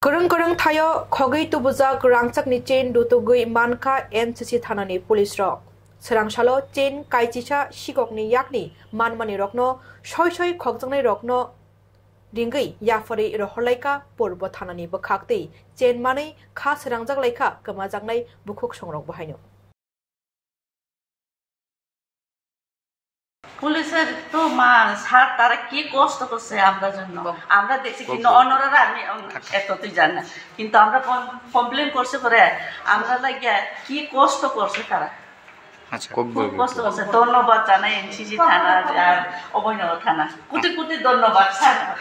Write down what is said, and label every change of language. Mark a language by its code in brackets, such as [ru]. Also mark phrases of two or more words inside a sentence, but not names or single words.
[trp] Kereng kereng thayo khogei tubujak rangchakni chain dutugui manka NCC thanani police rok serangsalo chain kaicisa sikokni yakni manmani rokno soi khokjangnai rokno ringei yafari roholaika purbo thanani bokhaktei chain manei kha serangjak laika kemajaknai bukhuk songrok bahaino [bn] পুলিশের তো স্যার তারা কি কষ্ট করছে আমরা জন্য আমরা দেখছি কিন্তু অন্যরা আমি এতই জানি না কিন্তু আমরা কমপ্লেন করছে পরে আমরা লাগিয়া কি কষ্ট করছে তারা খুব কষ্ট করছে ধন্যবাদ জানাই এনসিসি থানা আর অভয়নগর থানা কোটি কোটি ধন্যবাদ স্যার